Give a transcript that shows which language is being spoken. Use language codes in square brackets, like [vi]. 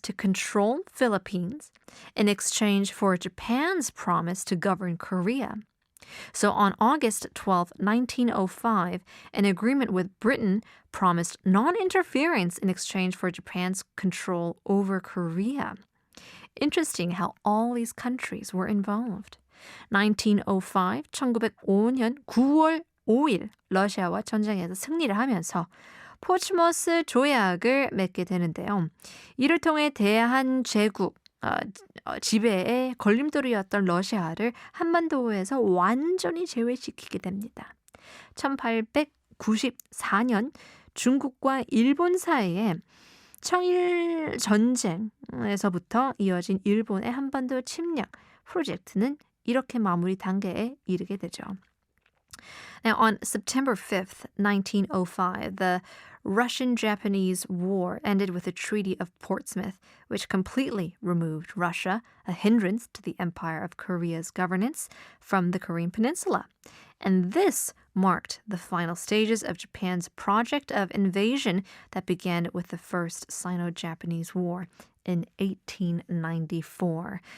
[en] to control Philippines in exchange for Japan's promise to govern Korea. So on August 12, 1905, an agreement with Britain promised non-interference in exchange for Japan's control over Korea. Interesting how all these countries were involved. [ko] 1905, 1905년 9월 5일 러시아와 전쟁에서 승리를 하면서 포츠머스 조약을 맺게 되는데요. 이를 통해 대한제국 지배의 걸림돌이었던 러시아를 한반도에서 완전히 제외시키게 됩니다. 1894년 중국과 일본 사이에 청일 전쟁에서부터 이어진 일본의 한반도 침략 프로젝트는 이렇게 마무리 단계에 이르게 되죠. [en] Now, on September 5th, 1905, the Russian-Japanese War ended with a Treaty of Portsmouth, which completely removed Russia, a hindrance to the Empire of Korea's governance, from the Korean peninsula. And this marked the final stages of Japan's project of invasion that began with the First Sino-Japanese War in 1894.